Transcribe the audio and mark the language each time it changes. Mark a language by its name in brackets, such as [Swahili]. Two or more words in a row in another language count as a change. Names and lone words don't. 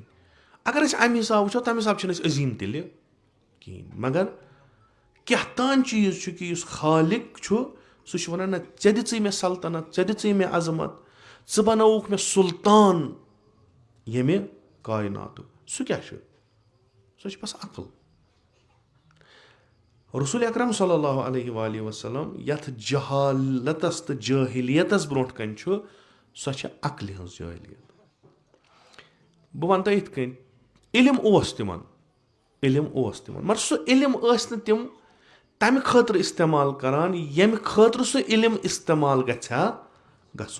[Kashmiri] اگر أسۍ اَمہِ حساب وٕچھو تَمہِ حساب چھِنہٕ أسۍ عظیٖم تیٚلہِ کِہیٖنۍ. مگر کیٛاہ تام چیٖز چھُ کہِ یُس خالق چھُ سُہ چھُ وَنان نہ ژےٚ دِژٕے مےٚ سلطنت, ژےٚ دِژٕے مےٚ عظمت, ژٕ بنووُکھ مےٚ سُلطان ییٚمہِ کایناتُک. سُہ کیٛاہ چھُ؟ سُہ چھِ بس عقل. رسول اکرم [Arabic] صلی اللہ علیہ وآلہ وسلم [Kashmiri] یَتھ جہالتس تہٕ جٲہِلیتس برونٛٹھ کَنۍ چھُ سۄ چھِ عقلہِ ہٕنٛز جٲہِلیت. بہٕ وَنہٕ تۄہہِ یِتھ کٔنۍ علم اوس تِمن, علم اوس تِمن, مگر سُہ علم ٲسۍ نہٕ تِم تَمہِ خٲطرٕ اِستعمال کران ییٚمہِ خٲطرٕ سُہ علم اِستعمال گژھِ ہا گژھُن.